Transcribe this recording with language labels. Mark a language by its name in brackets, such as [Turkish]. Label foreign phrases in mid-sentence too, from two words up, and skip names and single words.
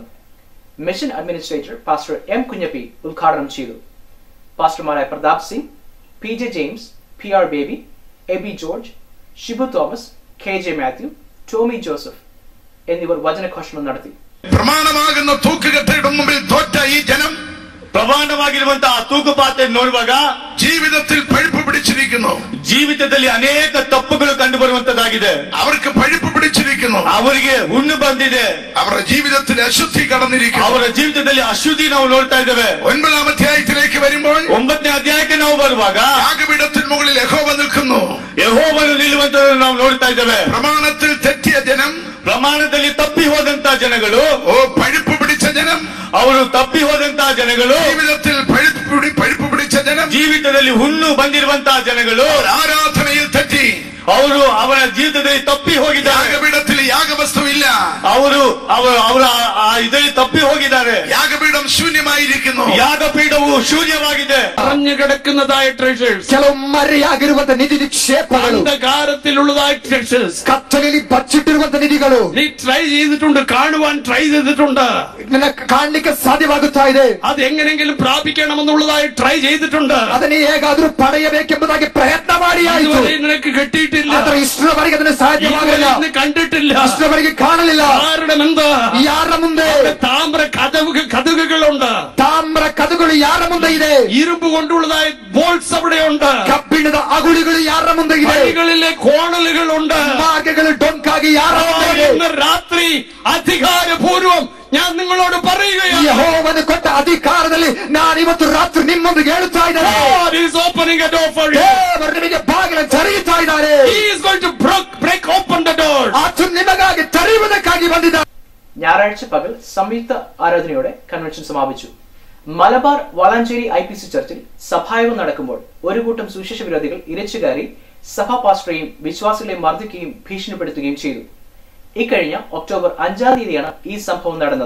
[Malayalam] മിഷൻ അഡ്മിനിസ്ട്രേറ്റർ പാസ്റ്റർ എം കുഞ്ഞപ്പി ഉദ്ഘാടനം ചെയ്തു. പാസ്റ്റർമാരായ പ്രതാപ് സിംഗ്, പി ജെ ജെയിംസ്, പി ആർ ബേബി, എബി ജോർജ്, ഷിബു തോമസ്, കെ ജെ മാത്യു, ടോമി ജോസഫ് എന്നിവർ വചനഘോഷണം നടത്തി. പ്രമാണമാകുന്ന തൂക്കുകെട്ടയുടെ മുമ്പിൽ തോറ്റ ഈ ജനം [Kannada] ಪ್ರಮಾಣವಾಗಿರುವಂತಹ ತೂಕುಪಾತ್ರೆ ನೋಡುವಾಗ [Malayalam] ജീവിതത്തിൽ പഴുപ്പ് പിടിച്ചിരിക്കുന്നു. [Kannada] ಜೀವಿತದಲ್ಲಿ ಅನೇಕ ತಪ್ಪುಗಳು ಕಂಡು ಬರುವಂತದ್ದಾಗಿದೆ. [Malayalam] അവർക്ക് പഴുപ്പ് പിടിച്ചിരിക്കുന്നു. [Kannada] ಅವರಿಗೆ ಹುಣ್ಣು ಬಂದಿದೆ. [Malayalam] അവരുടെ ജീവിതത്തിൽ അശുദ്ധി കടന്നിരിക്കുന്നു. [Kannada] ಅವರ ಜೀವಿತದಲ್ಲಿ ಅಶುದ್ಧಿ ನಾವು ನೋಡ್ತಾ ಇದ್ದೇವೆ. [Malayalam] 9ാം അധ്യായത്തിലേക്ക് വരുമ്പോൾ [Kannada] 9ನೇ ಅಧ್ಯಾಯಕ್ಕೆ ನಾವು ಬರುವಾಗ [Malayalam] യാഗപീഠത്തിന് മുകളിൽ യഹോവ നിൽക്കുന്നു. [Kannada] ಯೆಹೋವನು ನಿಲ್ಲುವಂತದನ್ನು ನಾವು ನೋಡ್ತಾ ಇದ್ದೇವೆ. [Malayalam] പ്രമാണത്തിൽ തെറ്റിയ ജനം, [Kannada] ಪ್ರಮಾಣದಲ್ಲಿ ತಪ್ಪಿ ಹೋದಂತಹ ಜನಗಳು, [Malayalam] പഴുപ്പ് പിടിച്ച ജനം, [Kannada] ಅವರು ತಪ್ಪಿ ಹೋದಂತಹ ಜನಗಳು, [Malayalam] ജീവിതത്തിൽ പഴുപ്പ് പിടിച്ച ജനം, [Kannada] ಜೀವಿತದಲ್ಲಿ ಹುಣ್ಣು ಬಂದಿರುವಂತಹ ಜನಗಳು [Malayalam] ആരാധനയിൽ തെറ്റി [Kannada] ಅವರು ಅವರ ಜೀವಿತದಲ್ಲಿ ತಪ್ಪಿ ಹೋಗಿದ್ದಾರೆ. [Malayalam] യാഗപീഠത്തിൽ യാഗവസ്തു ഇല്ല. [Kannada] ಅವರು ಅವರ ಇದರಲ್ಲಿ ತಪ್ಪಿ ಹೋಗಿದ್ದಾರೆ. [Malayalam] യാഗപീഠം ശൂന്യമായിരിക്കുന്നു. [Kannada] ಯಾಗಪೀಠವು ಶೂನ್ಯವಾಗಿದೆ. [Malayalam] പറഞ്ഞു കിടക്കുന്നതായ ട്രഷേഴ്സ്, [Kannada] ಕೆಲವು ಮರೆಯಾಗಿರುವಂತ ನಿಧಿ ನಿಕ್ಷೇಪಗಳು, [Malayalam] അന്ധകാരത്തിലുള്ളതായ ട്രഷേഴ്സ്, [Kannada] ಕತ್ತಲೆಯಲ್ಲಿ ಬಚ್ಚಿಟ್ಟಿರುವಂತ ನಿಧಿಗಳು [Malayalam] നീ ട്രൈ ചെയ്തിട്ടുണ്ട്, കാണുവാൻ ട്രൈ ചെയ്തിട്ടുണ്ട്, [Kannada] ನಿನಗೆ ಕಾಣಲಿಕ್ಕೆ ಸಾಧ್ಯವಾಗುತ್ತಾ ಇದೆ. [Malayalam] അത് എങ്ങനെയെങ്കിലും പ്രാപിക്കണമെന്നുള്ളതായി ട്രൈ ചെയ്തിട്ടുണ്ട്. [Kannada] ಅದನ್ನು ಹೇಗಾದ್ರೂ ಪಡೆಯಬೇಕೆಂಬುದಾಗಿ ಪ್ರಯತ್ನ ಮಾಡಿ ಆಯಿತು. [Malayalam] ഇതുവരെ നിനക്ക് കിട്ടിയിട്ടില്ല. [Kannada] ಆದರೆ ಇಷ್ಟರವರೆಗೆ ಅದನ್ನು ಸಾಧ್ಯವಾಗಲಿಲ್ಲ, [Malayalam] ഇതുവരെ കണ്ടിട്ടില്ല, [Kannada] ಇಷ್ಟರವರೆಗೆ ಕಾಣಲಿಲ್ಲ. [Malayalam] കാരണം എന്താ? [Kannada] ಯಾರ ಮುಂದೆ? [Malayalam] താമ്ര കതകുകളുണ്ട്. [Kannada] ತಾಮ್ರ ಕದಗಳು ಯಾರ ಮುಂದೆ ಇದೆ? [Malayalam] ഇരുമ്പ് കൊണ്ടുള്ളതായ ബോൾസ് അവിടെയുണ്ട്. [Kannada] ಕಬ್ಬಿಣದ ಅಗುಳಿಗಳು ಯಾರ ಮುಂದೆ ಇದೆ? [Malayalam] വഴികളിലെ കോണലുകളുണ്ട്. [Kannada] ಮಾರ್ಗಗಳು ಡೊಂಕಾಗಿ ಯಾರ ಮುಂದೆ ಇದೆ? [Malayalam] ഇന്ന് രാത്രി അധികാരപൂർവം ഞാൻ നിങ്ങളോട് പറയുകയാണ്, [Kannada] ಯೆಹೋವನು ಕೊಟ್ಟ ಅಧಿಕಾರದಲ್ಲಿ ನಾನು ಇವತ್ತು ರಾತ್ರಿ ನಿಮ್ಮೊಂದಿಗೆ ಹೇಳುತ್ತಾ ಇದ್ದೇನೆ, [English] God is opening a door for you. [Kannada] ದೇವರು ನಿಮಗೆ ಬಾಗಿಲ ತೆರೆಯುತ್ತಾ ಇದ್ದಾರೆ. [English] He is going to break open the door. [Kannada] ಆತನು ನಿಮಗಾಗಿ ತೆರೆಯುವುದಕ್ಕಾಗಿ ಬಂದಿದ್ದಾನೆ. [Malayalam] ഞായറാഴ്ച പകൽ സംയുക്ത ആരാധനയോടെ കൺവെൻഷൻ സമാപിച്ചു. മലബാർ വളാഞ്ചേരി IPC ചർച്ചിൽ സഭായോഗം നടക്കുമ്പോൾ ഒരു കൂട്ടം സുവിശേഷ വിരോധികൾ ഇരച്ചുകയറി സഭാ പാസ്റ്ററെയും വിശ്വാസികളെയും മർദ്ദിക്കുകയും ഭീഷണിപ്പെടുത്തുകയും ചെയ്തു. ഇക്കഴിഞ്ഞ ഒക്ടോബർ 5-ാം തീയതിയാണ് ഈ സംഭവം നടന്നത്.